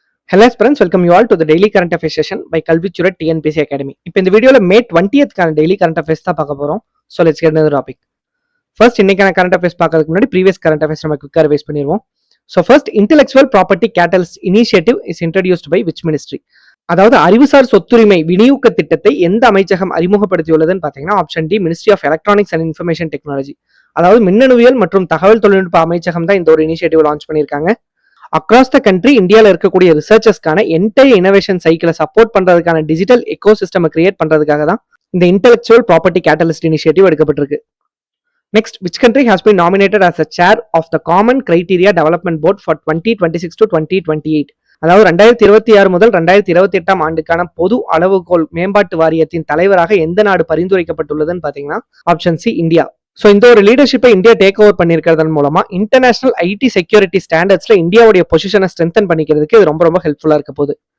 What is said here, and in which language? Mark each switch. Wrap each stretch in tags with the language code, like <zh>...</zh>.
<en>Hello friends, welcome you all to the daily current affairs session by Kalvichurat TNPC Academy.</en> <ta>இப்போ இந்த வீடியோல May 20th கான daily current affairs தான் பார்க்க போறோம்.</ta> <en>So let's get into the topic.</en> <ta>First இன்னைக்கான current affairs பார்க்கிறதுக்கு முன்னாடி previous current affairs நம்ம குயிக்கா ரிவைஸ் பண்ணிடுவோம்.</ta> <en>So first, intellectual property catalyst initiative is introduced by which ministry?</en> <ta>அதாவது அறிவுசார் சொத்துரிமை விநியோக திட்டத்தை எந்த அமைச்சகம் அறிமுகப்படுத்தியுள்ளதுன்னு பாத்தீங்கன்னா option D ministry of electronics and information technology. அதாவது மின்னணுவியல் மற்றும் தகவல் தொழில்நுட்ப அமைச்சகம் தான் இந்த ஒரு இனிஷியேட்டிவ் லான்ச் பண்ணியிருக்காங்க.</ta> <en>across the country</en> <ta>இந்தியாவில் இருக்கக்கூடிய ரிசர்ச்சர்ஸ்க்கான என்டையர் இனோவேஷன் சைக்கிளை சப்போர்ட் பண்றதுக்கான டிஜிட்டல் எக்கோ சிஸ்டம் கிரியேட் பண்றதுக்காக தான் இந்த intellectual property catalyst initiative எடுக்கப்பட்டிருக்கு.</ta> <en>Next, which country has been nominated as a chair of the common criteria development board for 2026 to 2028?</en> <ta>அதாவது 2026 முதல் 2028 ஆண்டுக்கான பொது அளவுகோல் மேம்பாட்டு வாரியத்தின் தலைவராக எந்த நாடு பரிந்துரைக்கப்பட்டுள்ளதுன்னு பாத்தீங்கன்னா ஆப்ஷன் சி இந்தியா. ஸோ இந்த ஒரு லீடர்ஷிப்பை இந்தியா டேக் ஓவர் பண்ணிருக்கிறதன் மூலமா இன்டர்நேஷனல் ஐடி செக்யூரிட்டி ஸ்டாண்டர்ட்ஸ்ல இந்தியாவுடைய பொசிஷனை ஸ்ட்ரென்தன் பண்ணிக்கிறதுக்கு இது ரொம்ப ஹெல்ப்ஃபுல்லா இருக்க போகுது.</ta>